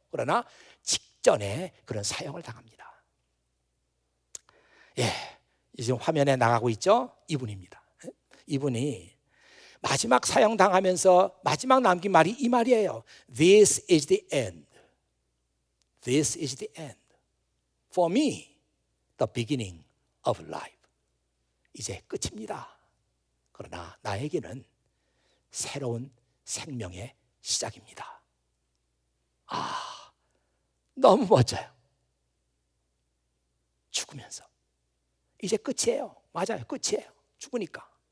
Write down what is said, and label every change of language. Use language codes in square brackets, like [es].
[ko] 그러나 직전에 그런 사형을 당합니다. 예, 지금 화면에 나가고 있죠? 이분입니다. 이분이 마지막 사형 당하면서 마지막 남긴 말이 이 말이에요. [en] This is the end. This is the end. For me, the beginning of life. [ko] 이제 끝입니다. 그러나 나에게는 새로운 생명의 시작입니다. 아, 너무 멋져요. 죽으면서 이제 끝이에요. 맞아요, 끝이에요. 죽으니까.